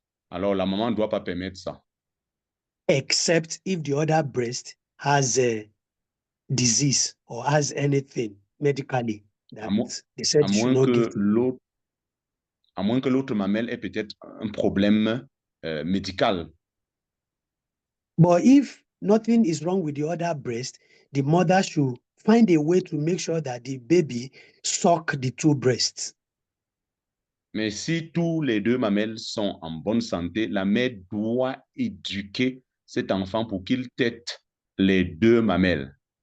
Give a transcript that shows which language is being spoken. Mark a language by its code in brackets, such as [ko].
[fr] Alors, la maman ne doit pas permettre ça. [en] Except if the other breast has a disease or has anything medically that they said should not give to [fr] à moins que l'autre mamelle ait peut-être un problème médical. [en] But if nothing is wrong with the other breast, the mother should find a way to make sure that the baby suck the 2 breasts. [fr] Mais si tous les 2 mamelles sont en bonne santé, la mère doit éduquer cet enfant pour qu'il tète les 2 mamelles.